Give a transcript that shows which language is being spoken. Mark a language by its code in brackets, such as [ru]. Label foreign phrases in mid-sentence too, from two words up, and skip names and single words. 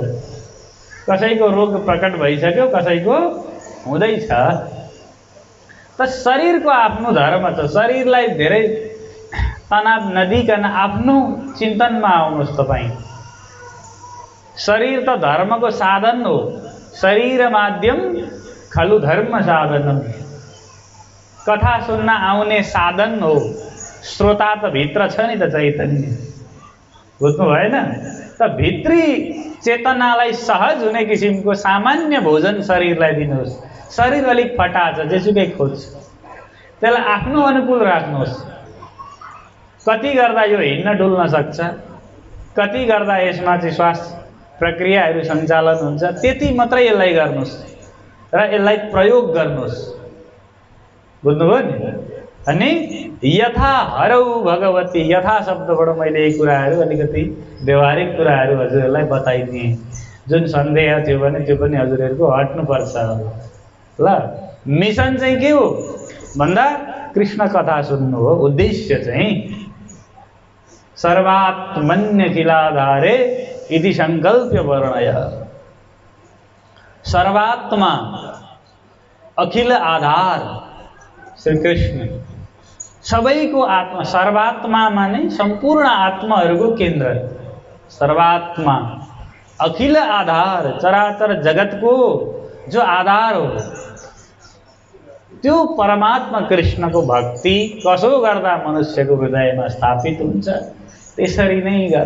[ne] कसैको रोग प्रकट भइसक्यो, कसैको हुँदैछ। त शरीरको आफ्नो धर्म छ। शरीरलाई धेरै तनाव नदिकन आफ्नो चिन्तनमा आउनुहोस् तपाईँ। शरीर त धर्मको साधन हो। [sa] शरीर माध्यम खलु धर्म साधनम। [ne] कथा सुन्न आउने साधन हो। श्रोता त भित्र छ नि त चैतन्य, बुझ्नु भएन? त भित्री चेतनालाई सहज हुने किसिमको सामान्य भोजन शरीरलाई दिनुहोस्। शरीर अलिक फटा छ, जेसुकै खोज्छ, त्यसलाई आफ्नो अनुकूल राख्नुहोस्। कति गर्दा यो हिँड्न डुल्न सक्छ, कति गर्दा यसमा चाहिँ श्वास प्रक्रियाहरू सञ्चालन हुन्छ, त्यति मात्रै यसलाई गर्नुहोस् र यसलाई प्रयोग गर्नुहोस्। बुझ्नुभयो नि? अनि [sa] यथा हरौ भगवती, [ne] यथा शब्दबाट मैले यी कुराहरू अलिकति व्यवहारिक कुराहरू हजुरहरूलाई बताइदिएँ। जुन सन्देह थियो भने त्यो पनि हजुरहरूको हट्नुपर्छ। ल, मिसन चाहिँ के हो भन्दा कृष्ण कथा सुन्नु हो। उद्देश्य चाहिँ [sa] सर्वात्मन्यखिलाधारे इति संकल्प्य वर्णय। [ne] सर्वात्मा, अखिल आधार श्री कृष्ण, सबैको आत्मा। सर्वात्मा माने सम्पूर्ण आत्माहरूको केन्द्र। सर्वात्मा, अखिल आधार, चराचर जगतको जो आधार हो, त्यो परमात्मा कृष्णको भक्ति कसो गर्दा मनुष्यको हृदयमा स्थापित हुन्छ, त्यसरी नै गर।